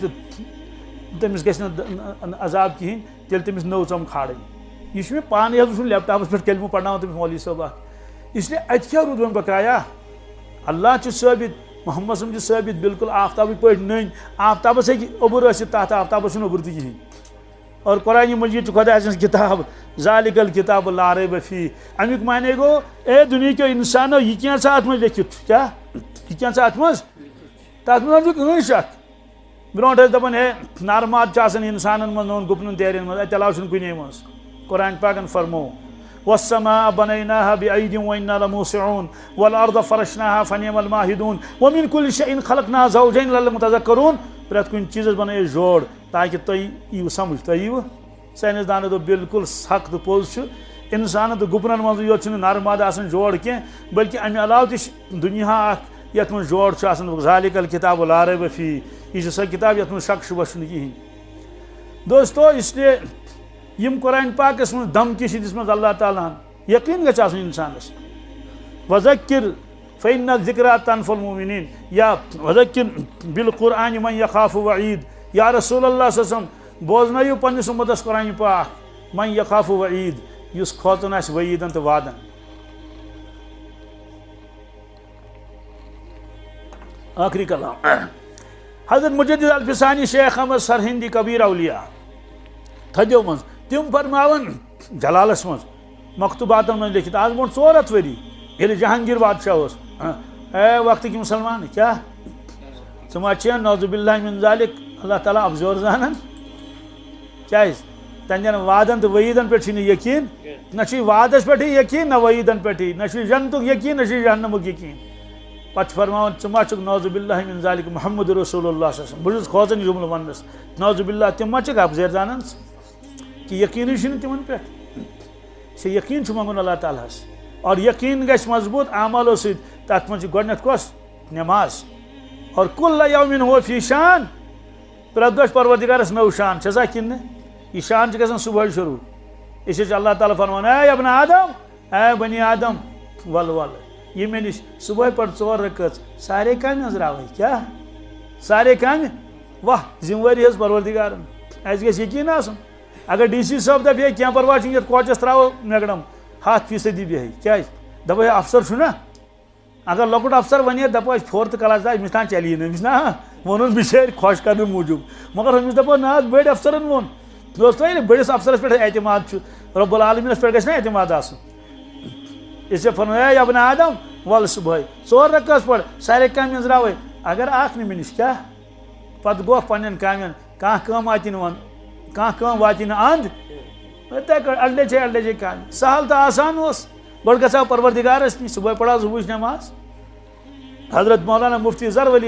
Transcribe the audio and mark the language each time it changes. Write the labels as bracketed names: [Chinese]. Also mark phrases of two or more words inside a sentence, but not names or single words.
[Kashmiri] تہٕ تٔمِس گژھِ نہٕ عذاب کِہینۍ تیٚلہِ تٔمِس نٔو ژم کھالٕنۍ یہِ چھُ مےٚ پانے حظ وٕچھمُت لیپ ٹاپس پٮ۪ٹھ کلمہٕ پرناوان تٔمِس مولوی صٲب اکھ اسلیے اتہِ کیٛاہ روٗد وۄنۍ بقایا اللہ چھُ ثٲبت محمد صٲب چھُ ثٲبت بالکل آفتابٕکۍ پٲٹھۍ نٔنۍ آفتابس ہیٚکہِ اوٚبُر ٲسِتھ تتھ آفتابس چھُنہٕ اوٚبُر تہِ کِہینۍ اور قرآن مجیٖد چھُ خۄداے سٕنٛز کِتاب [Arabic] ذالِکَ الکِتابُ لا ریب فیہ [Kashmiri] امیُک معنی گوٚو اے دُنہیٖکیو اِنسانو یہِ کینٛہہ ژٕ اتھ منٛز لیکھِتھ کیٛاہ یہِ کینٛہہ ژٕ اتھ منٛز تتھ منٛز چھُ کٕہٕنۍ شک برونٛٹھ ٲسۍ دپان ہے نارماد چھُ آسان اِنسانن منٛز نوٚن گُپنن تیرٮ۪ن منٛز اتہِ علاوٕ چھُنہٕ کُنے منٛز قرآن پاکن فرمو [Arabic] والسماء بنيناها بأيد وإنا لموسعون والأرض فرشناها فنعم الماهدون ومن كل شيء خلقنا زوجين لعلكم تذكرون [Kashmiri] پرٛٮ۪تھ کُنہِ چیٖزس بنٲیو جوڑ تاکہِ تُہۍ یِیِو سمجھ تۄہہِ یِیوٕ ساینسدانو دوٚپ بالکل حق تہٕ پوٚز چھُ اِنسانن تہٕ گُپنن منٛزٕے یوت چھُنہٕ نرماد آسان جوڑ کینٛہہ بٔلکہِ امہِ علاوٕ تہِ چھُ دُنیا اکھ یتھ منٛز جوڑ چھُ آسان [Arabic] ذالِکَ الکِتابُ لا ریب فیہ [Kashmiri] یہِ چھِ سۄ کِتاب یتھ منٛز شک شُبہ چھُنہٕ کِہینۍ دوستو اسلیے یِم قرآن پاکس منٛز دھمکی چھِ دِژمٕژ اللہ تعالیٰ ہن یقیٖن گژھِ آسُن انسانس [Arabic] وذکر فإن الذکریٰ تنفع المؤمنین [Kashmiri] یا [Arabic] وذکر بالقرآن من یخاف وعید [Kashmiri] یا [Arabic] رسول اللہ صلی اللہ علیہ وسلم [Kashmiri] بوزنٲیِو پننِس اُمتس قرآن پاک [Arabic] من یخاف وعید [Kashmiri] یُس کھوژان آسہِ وعیٖدن تہٕ وعدن آخری کلام حضرت مجدد الفسانی شیخ احمد سرہندی کبیر اولیاء تھدیو منٛز تِم فرماوان جلالس منٛز مکتوباتن منٛز لیکھِتھ آز برونٛٹھ 400 ؤری ییٚلہِ جہانگیٖر بادشاہ اوس اے وقتٕکۍ مُسلمان کیٛاہ ژٕ ما چھے [Arabic] نعوذ باللہ من ذالک [Kashmiri] اللہ تعالیٰ ابزور زانان کیٛازِ تہنٛدٮ۪ن وعدن تہٕ وعیٖدن پٮ۪ٹھ چھُے نہٕ یقیٖن نہ چھُے وعدس پٮ۪ٹھٕے یقیٖن نہ وعیٖدن پٮ۪ٹھٕے نہ چھُے جنتُک یقیٖن نہ چھُے جہنمُک یقیٖن پتہٕ چھِ فرماوان ژٕ ما چھُکھ [Arabic] نعوذ باللہ من ذالک محمد رسول اللہ صلی اللہ علیہ وسلم [Kashmiri] بہٕ چھُس کھوژان یہِ جملہٕ وننس [Arabic] نعوذ باللہ [Kashmiri] تِم ما چھِکھ ابزیر زانان کہ یقیٖنٕے چھُنہٕ تِمن پٮ۪ٹھ چھِ یقیٖن چھُ منٛگُن اللہ تعالیٰ ہس اور یقیٖن گژھِ مضبوٗط اعمالو سۭتۍ تتھ منٛز چھِ گۄڈنٮ۪تھ کۄس نٮ۪ماز اور [Arabic] کُلَّ یومِن ہُوَ فی شان [Kashmiri] پرٛٮ۪تھ دۄہ چھِ پروردِگارس نٔو شان چھےٚ سا کِنہٕ نہٕ یہِ شان چھِ گژھان صبحٲے شروٗع اسی چھِ اللہ تعالیٰ فرمان اے [Arabic] ابن آدم [Kashmiri] اے [Arabic] بنی آدم [Kashmiri] ول ول یہِ مےٚ نِش صبحٲے پَر 4 رکٲژ سارے کامہِ أنٛزراوَے کیٛاہ سارے کامہِ واہ ذِمہٕ وٲری حظ پروردِگارن اَسہِ گژھِ یقیٖن آسُن اگر ڈی سی صٲب دپہِ ہے کینٛہہ پرواے چھُنہٕ یتھ کوچس ترٛاوو میگڑم 100% بیٚہہِ کیٛازِ دپو ہے افسر چھُنہ اگر لۄکُٹ افسر ونہِ دپو أسۍ 4th کلاس أمِس تام چلی نہٕ أمِس نا ووٚنُن بِچٲرۍ خۄش کرنہٕ موٗجوٗب مگر أمِس دپو نہ حظ بٔڑۍ افسرن ووٚن دوستو ییٚلہِ بٔڑِس افسرس پٮ۪ٹھ اعتماد چھُ رۄب العالمیٖنس پٮ۪ٹھ گژھِ نا اعتماد آسُن [Urdu] اس لیے فرمایا [Kashmiri] اے [Arabic] ابن آدم [Kashmiri] ول صبحٲے [Urdu] 4 رکعت پڑھ [Kashmiri] سارے کامہِ أنٛزراوَے اگر اکھ نہٕ مےٚ نِش کیٛاہ پتہٕ گوٚو پننٮ۪ن کامٮ۪ن کانٛہہ کٲم واتی نہٕ کانٛہہ کٲم واتی نہٕ اَنٛد یِتھَے کٲٹھۍ اَڑلے کامہِ سہل تہٕ آسان اوس گۄڈٕ گژھو پروردِگارس نِش صبحٲے پڑھو ظہوٗرٕچ نٮ۪ماز حضرت مولانا مفتی ظفر علی